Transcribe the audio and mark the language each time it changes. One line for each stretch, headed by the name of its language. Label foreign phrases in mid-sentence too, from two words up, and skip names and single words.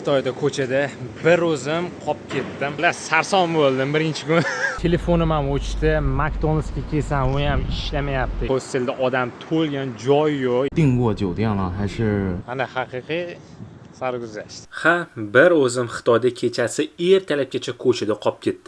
Uzbek: Xitoyda ko'chada bir o'zim qolib ketdim. Sarson bo'ldim birinchi kun. Telefonim ham o'chdi. McDonald'sga kelsam, u ham ishlamayapti. Hostelda odam to'lgan joy yo'q.
Chinese: 订过酒店了还是
Uzbek: Ana haqiqiy sarguzasht. Ha, bir o'zim Xitoyda kechasi ertalabgacha ko'chada qolib ketdim.